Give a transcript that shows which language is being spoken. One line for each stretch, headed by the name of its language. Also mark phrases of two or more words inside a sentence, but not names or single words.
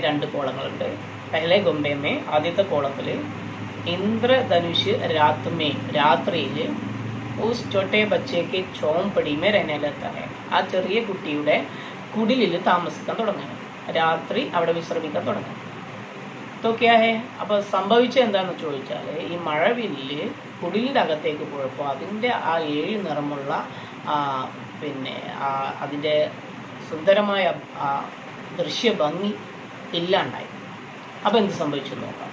Malayalam: 2 കോളങ്ങളുണ്ട്.
Hindi: पहले गोम्बे में
Malayalam: ആദ്യത്തെ കോളത്തിൽ
Hindi: ഇന്ദ്രധനുഷ് രാത്രിയിൽ उस छोटे बच्चे के झोंपड़ी में रहने लगता है.
Malayalam: ആ ചെറിയ കുട്ടിയുടെ കുടിലിൽ താമസിക്കാൻ തുടങ്ങുകയാണ്. രാത്രി അവിടെ വിശ്രമിക്കാൻ തുടങ്ങും.
Hindi: तो क्या है?
Malayalam: അപ്പോൾ സംഭവിച്ചത് എന്താണെന്ന് ചോദിച്ചാൽ, ഈ മഴവില്ല് കുടിലിൻ്റെ അകത്തേക്ക് പോയപ്പോൾ അതിൻ്റെ ആ 7 നിറമുള്ള പിന്നെ അതിൻ്റെ സുന്ദരമായ ദൃശ്യഭംഗി ഇല്ലാണ്ടായി. അപ്പോൾ എന്ത് സംഭവിച്ചു നോക്കാം.